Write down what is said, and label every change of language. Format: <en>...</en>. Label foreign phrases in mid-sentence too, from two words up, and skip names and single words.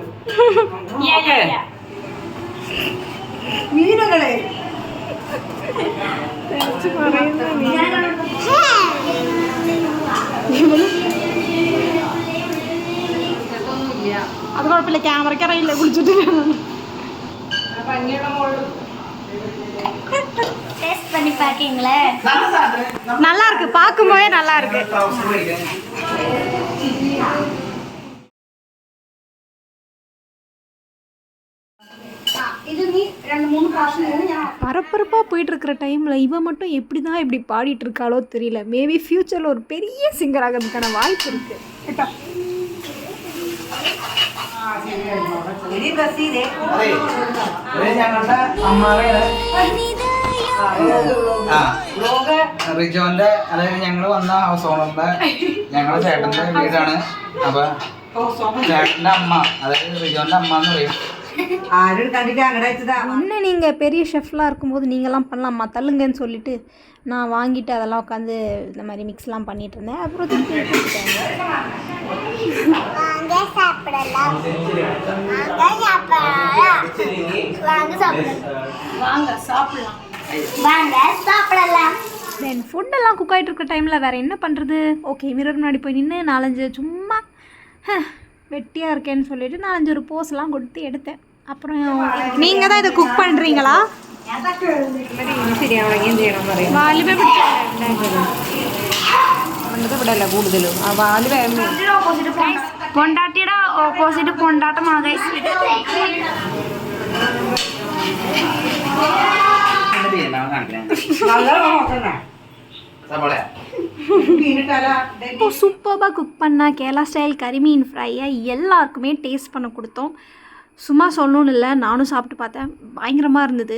<ml>ഓക്കെ, മീനുകളെ അത് കുഴപ്പമില്ല, ക്യാമറയ്ക്ക് അറിയില്ല കുളിച്ചിട്ട്.</ml> <ta>நல்லா இருக்கு, பார்க்கும்போதே நல்லா இருக்கு. பரபரப்பாக போயிட்டு இருக்கிற டைமில் இவன் மட்டும் எப்படி தான் இப்படி பாடிட்டு இருக்காளோ தெரியல.</ta> <en>maybe future</en> <ta>ஒரு பெரிய சிங்கர் ஆகிறதுக்கான வாய்ப்பு இருக்கு.</ta> <ml>റിജോന്റെ, അതായത് ഞങ്ങൾ വന്ന ഹൗസ് ഓണറിന്റെ ഞങ്ങളുടെ ചേട്ടന്റെ വീടാണ്. അപ്പൊ ചേട്ടന്റെ അമ്മ, அதாவது റിജോന്റെ அம்மா എന്ന് പറയും.</ml> <ta>என்ன நீங்கள் பெரிய ஷெஃப்லாம் இருக்கும்போது நீங்கள்லாம் பண்ணலாமா, தள்ளுங்கன்னு சொல்லிட்டு நான் வாங்கிட்டு அதெல்லாம் உட்காந்து இந்த மாதிரி மிக்ஸ்லாம் பண்ணிட்டு இருந்தேன். அப்புறம் தென் ஃபுட்டெல்லாம் குக் ஆகிட்டு இருக்கிற டைமில் வேறு என்ன பண்ணுறது,</ta> <en>okay mirror</en> <ta>முன்னாடி போய் நின்று 4-5 சும்மா வெட்டியாக இருக்கேன்னு சொல்லிட்டு 4-5 ஒரு போஸ்லாம் கொடுத்து எடுத்தேன். அப்புறம் நீங்கள் தான் இதை குக் பண்ணுறீங்களா?</ta> <ml>കൂടുതലും പൊണ്ടാട്ടിയുടെ ഓപ്പോസിറ്റ് പൊണ്ടാട്ടമാണ് ഗൈസ്.</ml> <ta>இப்போ சூப்பராக குக் பண்ணால் கேரளா ஸ்டைல் கரிமீன் ஃப்ரையை எல்லாருக்குமே டேஸ்ட் பண்ண கொடுத்தோம். சும்மா சொல்லணும்னு இல்லை, நானும் சாப்பிட்டு பார்த்தேன், பயங்கரமாக இருந்தது.</ta>